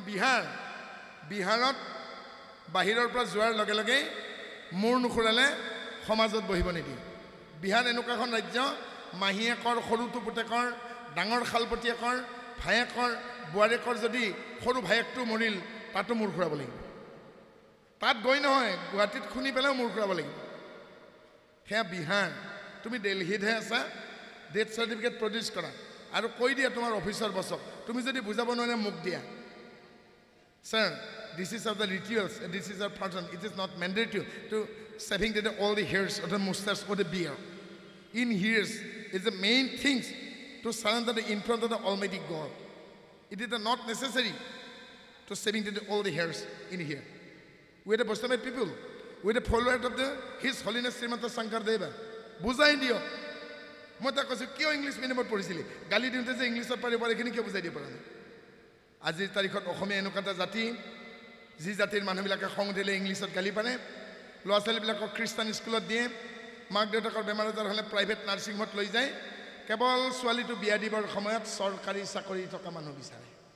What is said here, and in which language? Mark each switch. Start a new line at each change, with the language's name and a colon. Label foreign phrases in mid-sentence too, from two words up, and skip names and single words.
Assamese: বিহাৰত বাহিৰৰ পৰা যোৱাৰ লগে লগে মূৰ নুখুৰালে সমাজত বহিব নিদিয়ে বিহাৰ এনেকুৱা এখন ৰাজ্য মাহীয়েকৰ সৰুটো পুতেকৰ ডাঙৰ শালপতীয়েকৰ ভায়েকৰ বোৱাৰীয়েকৰ যদি সৰু ভায়েকটো মৰিল তাতো মূৰ ঘূৰাব লাগিব তাত গৈ নহয় গুৱাহাটীত খুনি পেলাইও মূৰ ঘূৰাব লাগিব সেয়া বিহাৰ তুমি দিল্লীতহে আছা
English: death certificate produce
Assamese: কৰা আৰু কৈ দিয়া তোমাৰ অফিচৰ বছক তুমি যদি বুজাব নোৱাৰে মোক দিয়া
English: স্যাৰ this is of the rituals this is a pattern it is not mandatory to saving all the hairs of the mustache or the beard in hairs is the main things to surrender in front of the Almighty God. It is not necessary to saving all the hairs in here. We are the Vaishnava people. We are the followers of His Holiness Srimanta Shankardeva.
Assamese: বুজাই দিয়ো. মই তো কৈছো কিয়
English: English medium
Assamese: পঢ়িছিলি গালি দিওঁতে যে ইংলিশত পাৰিব এইখিনি কিয় বুজাই দিব পৰা নাই আজিৰ তাৰিখত অসমীয়া এনেকুৱা এটা জাতি যি জাতিৰ মানুহবিলাকে খং দিলে ইংলিশত গালি পাৰে ল'ৰা ছোৱালীবিলাকক খ্ৰীষ্টান স্কুলত দিয়ে মাক দেউতাকৰ বেমাৰ আজাৰ হ'লে
English: private nursing home
Assamese: লৈ যায় কেৱল ছোৱালীটো বিয়া দিবৰ সময়ত চৰকাৰী চাকৰি থকা মানুহ বিচাৰে